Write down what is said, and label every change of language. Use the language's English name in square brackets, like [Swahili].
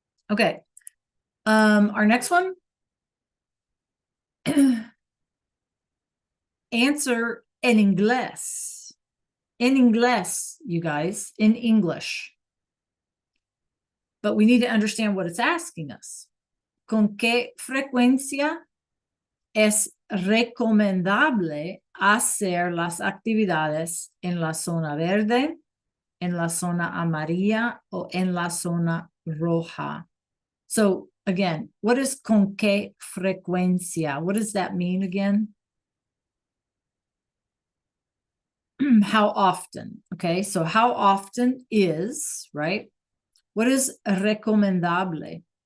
[English] Okay. Our next one. Answer en inglés. In inglés, you guys, in English. But we need to understand what it's asking us. [Spanish] ¿Con qué frecuencia es recomendable hacer las actividades en la zona verde, en la zona amarilla, o en la zona roja? [English] So again, what is [Spanish] con qué frecuencia? [English] What does that mean again? How often? Okay, so how often is, right? What is recomendable?